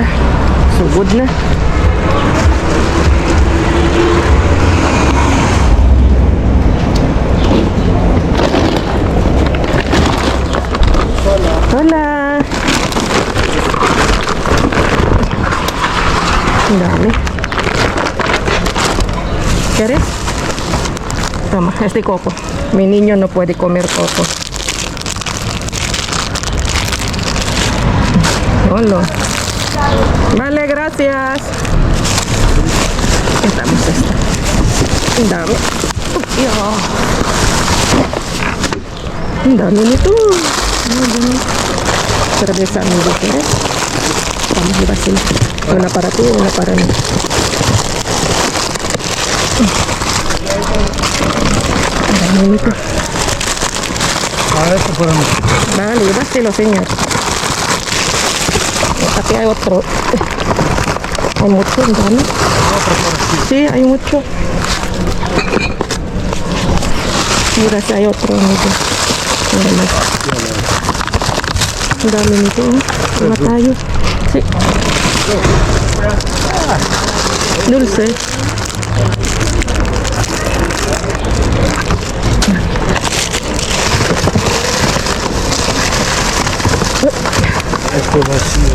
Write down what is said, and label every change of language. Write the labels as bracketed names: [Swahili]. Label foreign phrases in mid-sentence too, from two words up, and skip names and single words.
[Filipino] Sugod na. Hola. Ang dami. [Spanish] ¿Quieres? Toma, este coco. Mi niño no puede comer coco. Hola. Vale, gracias. Estamos esta. [Filipino] Ang dami. Ang dami nito. [Spanish] Cerveza amigo, ¿quieres? Vamos a llevar una para ti, una para mí. [Filipino] Ang dami nito. [Spanish] Esto para mí. Vale, llévaselo, señor. Aquí hay otro. Hay mucho, ¿no? Sí, hay mucho. Mira, si hay otro, amigo. Mira más. [Filipino] Ang dami nito. Wala tayo. [Spanish] Sí. Dulce. Esto vacío.